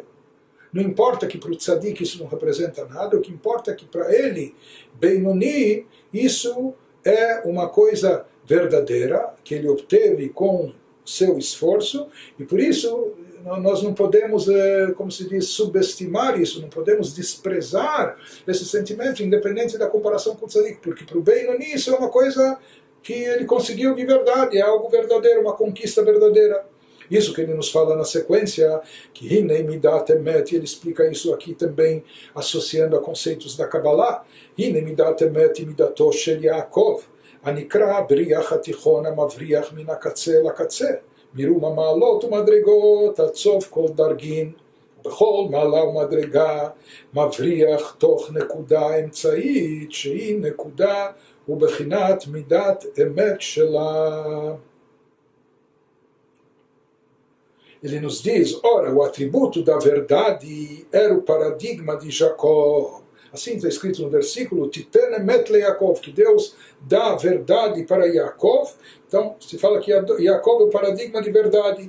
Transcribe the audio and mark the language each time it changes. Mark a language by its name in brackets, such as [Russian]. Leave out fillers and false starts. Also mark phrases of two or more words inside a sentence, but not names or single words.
[Portuguese] Não importa que para o tzadik isso não representa nada, o que importa é que para ele, Benoni, isso é uma coisa verdadeira, que ele obteve com seu esforço, e por isso nós não podemos, como se diz, subestimar isso, não podemos desprezar esse sentimento, independente da comparação com o tzadik, porque para o Benoni isso é uma coisa que ele conseguiu de verdade, é algo verdadeiro, uma conquista verdadeira. Isso que ele nos fala na sequência, que [Hebrew] הנה מדת אמת, [Portuguese] ele explica isso aqui também, associando a conceitos da Kabbalah. [Hebrew] הנה מדת אמת מדתו של יעקב הנקרא בריח התיכון המבריח מן הקצה לקצה מרום המעלות ומדרגות עד סוף כל דרגין, ובכל מעלה ומדרגה מבריח תוך נקודה אמצעית שהיא נקודה ובחינת מידת אמת שלה. [Portuguese] Ele nos diz, ora, o atributo da verdade era o paradigma de Jacó. Assim está escrito no versículo, [Hebrew] תתן אמת ליעקב, [Portuguese] que Deus dá a verdade para Yaakov. Então, se fala que Yaakov é o paradigma de verdade.